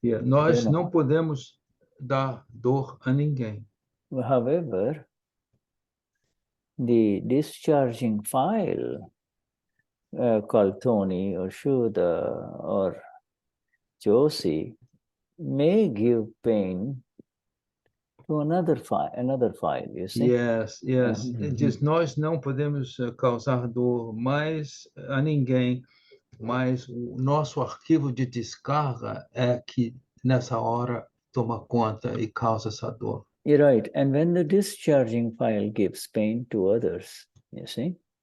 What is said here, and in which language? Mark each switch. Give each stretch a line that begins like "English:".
Portuguese: Nós não podemos dar dor a ninguém.
English: However, the discharging file called Tony or Shuddha or Josie may give pain to another file, you see? Yes, yes.
Portuguese: Ele diz, nós não podemos causar dor mais a ninguém, mas o nosso arquivo de descarga é que nessa hora toma conta e causa essa dor.
English: You're right. And when the discharging file gives pain to others, you see?